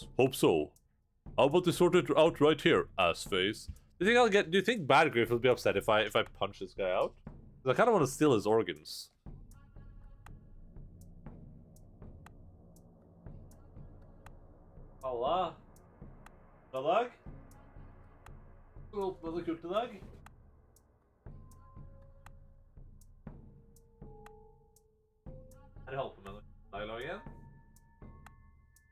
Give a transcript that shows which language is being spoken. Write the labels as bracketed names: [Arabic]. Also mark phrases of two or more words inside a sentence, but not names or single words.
[English] Hope so. How about to sort it out right here, ass face? Do you think Bad Grief will be upset if I punch this guy out? Because I kind of want to steal his organs. Allah. [Dutch] Dag? Wat een dag? [Norwegian] Er det halvt på med dialog igjen?